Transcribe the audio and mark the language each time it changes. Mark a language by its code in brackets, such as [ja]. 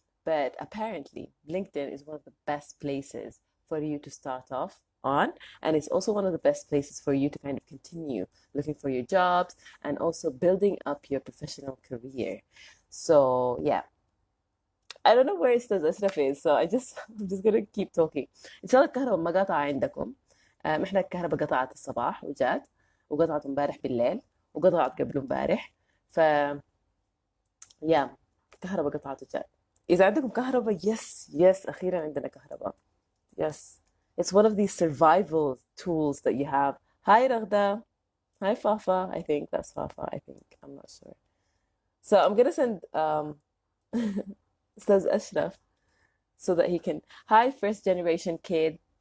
[en] But apparently, LinkedIn is one of the best places for you to start off on, and it's also one of the best places for you to kind of continue looking for your jobs and also building up your professional career. So yeah, I don't know where Ustaz Ashraf is, so I'm just gonna keep talking. [ar] إن شاء الله الكهرباء ما قطع عندكم. إحنا الكهرباء قطعت الصباح وجات وقطعت امبارح بالليل وقطعت قبل امبارح ف يا الكهرباء قطعت وجات. إذا عندكم كهرباء يس أخيرا عندنا كهرباء. [en] Yes. It's one of these survival tools that you have. Hi Ragda. Hi Fafa. I think that's Fafa. I think. I'm not sure. So I'm gonna send Ustaz Ashraf so that he can. Hi, first generation kid.